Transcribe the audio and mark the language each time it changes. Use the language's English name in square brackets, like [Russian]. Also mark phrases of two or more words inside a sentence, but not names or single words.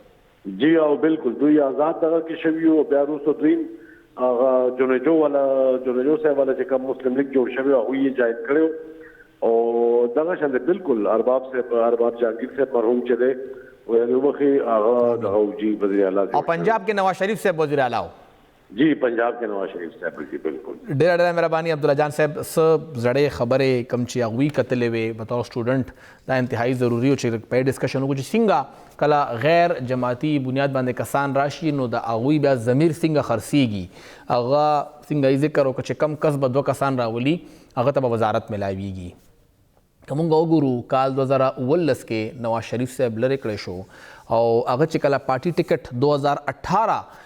[Pashto] جی او بالکل دوی آزاد دغه کې شوی او بیا وروسته دوی جونجو صاحب والا چې کوم مسلم لیگ جوړ شوی او یې جایز کړو او دغه شان بالکل ارباب جهانگیر صاحب مرحوم چې دی او یو وخت هغه دغه جی وزیر اعلی او [Urdu] پنجاب کے نواز شریف صاحب وزیر اعلی جی پنجاب کے نواز شریف صاحب جی بالکل [Pashto] ډېر مهرباني عبدالله جان صاحب څه زړې خبرې کم چې هغوی کتلې وې بطور سټوډنټ دا انتهایی ضروري و چې په ډسکشن وکړو چې څنګه کله غیر جماعتي بنیاد باندې کسان راشي نو د هغوی بیا ضمیر څنګه خرڅېږي هغه څنګه یې ذکر وکړه چې کم کس به 2 کسان راولي هغه ته به وزارت ملاویږي که موږ وګورو کال 2019 کې نواز شریف صاحب لرې کړی شو او هغه چې کله [English] party ticket [Pashto] 2018